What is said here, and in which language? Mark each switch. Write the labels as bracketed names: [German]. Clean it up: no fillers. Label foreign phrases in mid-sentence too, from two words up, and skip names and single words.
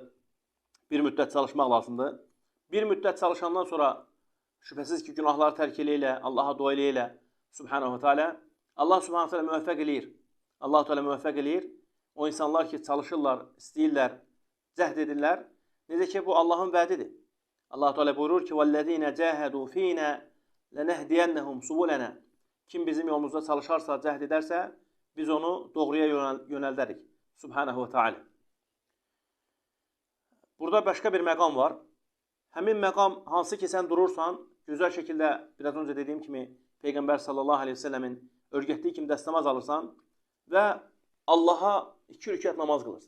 [Azerbaijani] Bir müddət çalışmaq lazımdır. Bir müddət çalışandan sonra şübhəsiz ki, günahları tərk elə, Allaha dua elə, [Arabic] سبحانه وتعالى. [Azerbaijani] Allah [Arabic] سبحانه وتعالى [Azerbaijani] müvəffəq eləyir. Allah Teala müvəffəq eləyir. O insanlar ki, çalışırlar, istəyirlər, cəhd edirlər. Necə ki, bu Allahın vədidir. Allah Teala buyurur ki, [Arabic] وَالَّذ۪ينَ جَاهَدُوا ف۪ينَا لَنَهْدِيَنَّهُمْ سُبُولَنَا [Azerbaijani] Kim bizim yolumuzda çalışarsa, cəhd edərsə, biz onu doğruya yönəldərik. [Arabic] سبحانه وتعالى. [Azerbaijani] Burada başqa bir məqam var. Həmin məqam hansı ki, sən durursan, gözəl şəkildə, biraz öncə dediyim kimi, Peyğəmbər [Arabic] صلى الله عليه وسلم [Azerbaijani] örgətdiyi kimi dəstəmaz alırsan və Allaha 2 rükət namaz qılırsan.